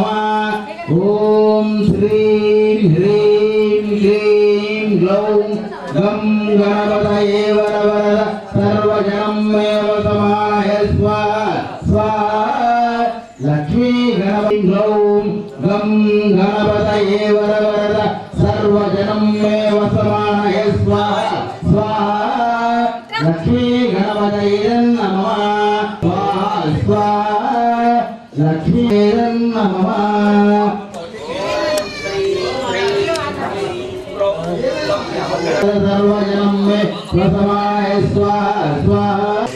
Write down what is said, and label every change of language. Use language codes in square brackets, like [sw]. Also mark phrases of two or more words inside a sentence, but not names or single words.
[sa] ఓం శ్రీం హ్రీం క్లీం గ్లౌం గం గణపతయే వరవరద సర్వజనం మే వసమాయ స్వాహా స్వాహా. లక్ష్మీ గణపతి గ్లౌం वरवरद सर्वजनं मे वसमानय स्वाहा स्वाहा लक्ष्मी गणपतये नमः स्वाहा लक्ष्मी नमः सर्वजनं मे वसमानय स्वाहा स्वाहा